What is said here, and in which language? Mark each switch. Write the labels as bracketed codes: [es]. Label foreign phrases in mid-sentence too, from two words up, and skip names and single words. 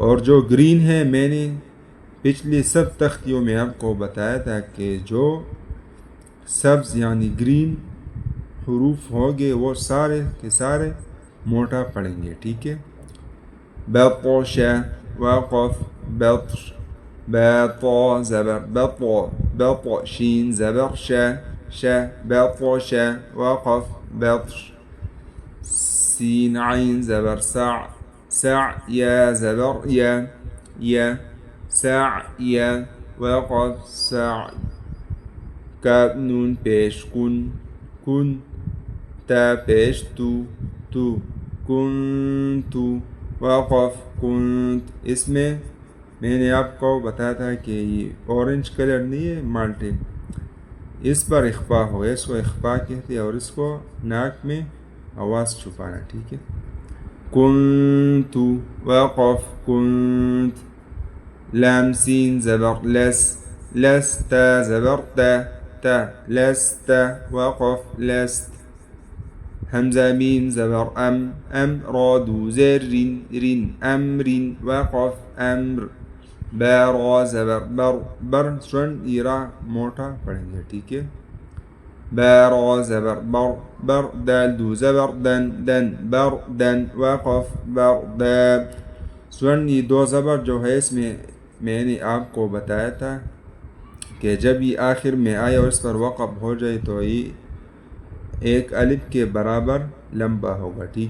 [ur] اور جو گرین ہے، میں نے پچھلی سب تختیوں میں آپ کو بتایا تھا کہ جو سبز یعنی گرین حروف ہوگے وہ سارے کے سارے موٹا پڑھیں گے، ٹھیک ہے۔ بطش، وقف بطش، باطا زبر بطو، شین زبر شا، بطش، وقف بطش۔ سین عین زبر سع، یا زبر یا، سعی، وقف سعی۔ کاف نون پیش کن، تا پیش تو، کنتو، وقف کنت۔ اس میں نے آپ کو بتایا تھا کہ یہ [en] orange color [ur] نہیں ہے، مالٹے، اس پر اخفا ہو، اس کو اخفا کہتے ہیں، اور اس کو ناک میں آواز چھپانا، ٹھیک ہے۔ کنتو، وقف کنت۔ لام سین زبر لس، تا زبر تا، لست، وقف لست۔ حمزہ میم زبر ام، را دو زیر رین، امر، وقف امر۔ با را زبر بر، یہ را موٹا پڑھیں گے، ٹھیک ہے۔ با را زبر بر، دال دو زبر دن، بر دن، وقف بر یہ 2 زبر جو ہے اس میں نے آپ کو بتایا تھا کہ جب یہ آخر میں آئے اور اس پر وقف ہو جائے تو یہ ایک الف کے برابر لمبا ہوگا، ٹھیک